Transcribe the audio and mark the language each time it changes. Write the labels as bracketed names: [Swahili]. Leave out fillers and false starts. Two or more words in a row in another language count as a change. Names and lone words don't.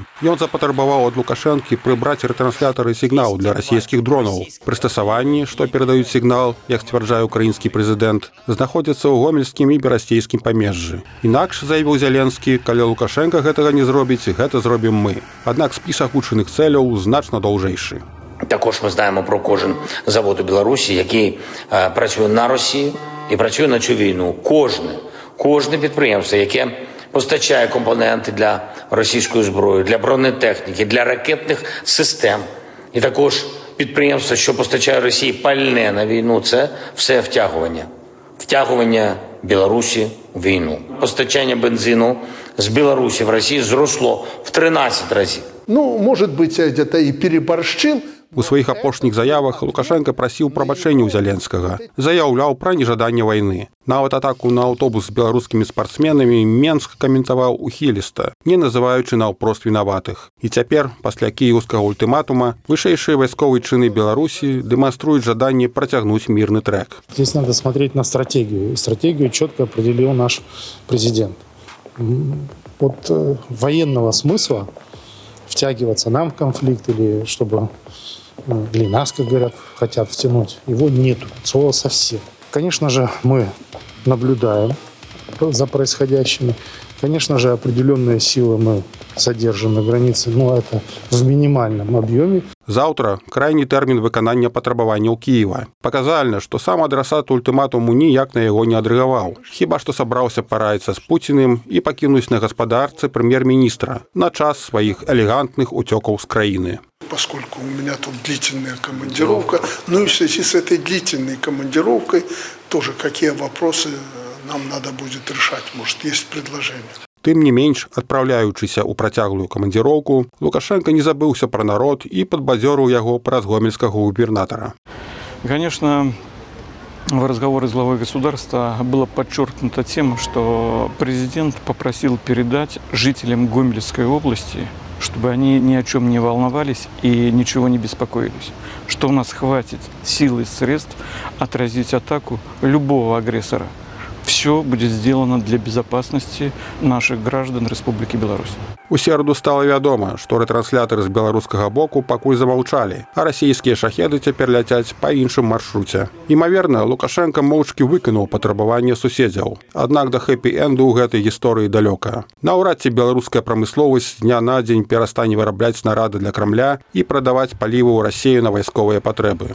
[Belarusian] Ён запатрабаваў ад Лукашэнкі прыбраць рэтрансляторы сігнал для расійскіх дронаў. Прыстасаванні, што перадаюць сігнал, як сцвярджае украінскі прэзідэнт, знаходзяцца ў гомельскім і берасцейскім памежжы. Інакш, заявіў Зеленскі, калі Лукашенко гэтага не зробіць, гэта зробім мы. Аднак спіс агучаных цэляў значна даўжэйшы. [Ukrainian] Також ми знаємо про кожен завод у Білорусі, який працює на Росію і працює на цю війну. Кожне підприємство, яке постачає компоненти для російської зброї, для бронетехніки, для ракетних систем. І також підприємство, що постачає Росії пальне на війну, це все втягування. Втягування Білорусі в війну. Постачання бензину з Білорусі в Росію зросло в 13 разів. [Russian] Ну, может быть, я где-то и переборщил. [Belarusian] У сваіх апошніх заявах Лукашенко прасіў прабачэння ў Зеленскага, заяўляў пра нежаданне вайны. Нават атаку на аўтобус з беларускімі спартсменамі Менск каментаваў ухіліста, не называючы наўпрост вінаватых. І цяпер, пасля кіеўскага ультыматума, вышэйшыя вайсковыя чыны Беларусі дэманструюць жаданне працягнуць мірны трэк. [Russian] Здесь надо смотреть на стратегию. И стратегию четко определил наш президент. От военного смысла втягиваться нам в конфликт или чтобы или нас, как говорят, хотят втянуть, его нету, слова совсем. Конечно же, мы наблюдаем за происходящими. Конечно же, определенные силы мы содержим на границе, но это в минимальном объеме. [Belarusian] Заўтра крайні тэрмін выканання патрабаванняў Кіева. Паказальна, што сам адрасат ультыматуму ніяк на яго не адрэагаваў. Хіба што сабраўся параіцца з Пуціным і пакінуць на гаспадарцы прэм'ер-міністра на час сваіх элегантных уцёкаў з краіны. [Russian] Поскольку у меня тут длительная командировка, ну и в связи с этой длительной командировкой тоже какие вопросы нам надо будет решать, может, есть предложение. [Belarusian] Тым не менш, адпраўляючыся ў працяглую камандзіроўку, Лукашенко не забыўся пра народ і падбадзёрыў яго праз гомельскага губернатора. [Russian] Конечно, в разговоре с главой государства было подчеркнуто тем, что президент попросил передать жителям Гомельской области, чтобы они ни о чем не волновались и ничего не беспокоились, что у нас хватит сил и средств отразить атаку любого агрессора. Все будет сделано для безопасности наших граждан Республики Беларусь. [Belarusian] У сераду стала вядома, што рэтрансляторы з беларускага боку пакуль замаўчалі, а расійскія шахеды цяпер ляцяць па іншым маршруце. Імаверна, Лукашенка моўчкі выканаў патрабаванне суседзяў. Аднак да хэпі-энду ў гэтай гісторыі далёка. Наўрад ці беларуская прамысловасць з дня на дзень перастане вырабляць снарады для Крамля і прадаваць палівы ў Расею на вайсковыя патрэбы.